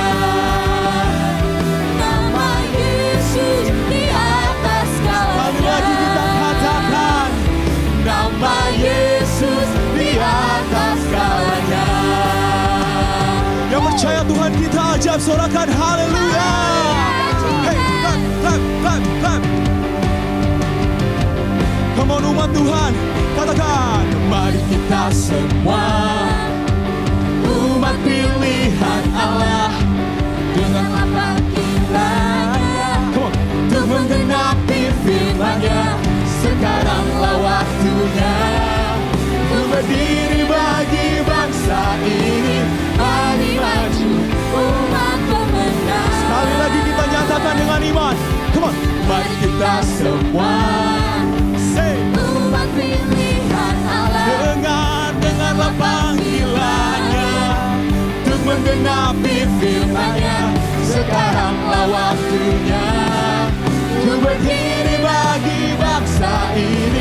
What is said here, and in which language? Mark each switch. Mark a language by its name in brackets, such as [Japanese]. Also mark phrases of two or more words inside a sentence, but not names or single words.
[Indonesian] Nama Yesus di atas Sekali segalanya. lagi kita katakan. Nama Yesus di atas segalanya. Yang percaya Tuhan kita ajaib, sorakan haleluya. [English] Hey, clap, clap, clap, clap. Come on [Indonesian] umat Tuhan, katakan. Mari kita semua umat pilihan Allah, Dengan panggilannya [English] come on, [Indonesian] untuk menggenapi firman-Nya. Sekaranglah waktunya untuk berdiri bagi bangsa ini. Mari maju umat pemenang. sekali lagi kita nyatakan dengan iman. [English] Come on, [Indonesian] mari kita semua say, Umat pilihan Allah, dengarlah panggilannya untuk menggenapi firman-Nya. Sekaranglah waktunya untuk berdiri bagi bangsa ini.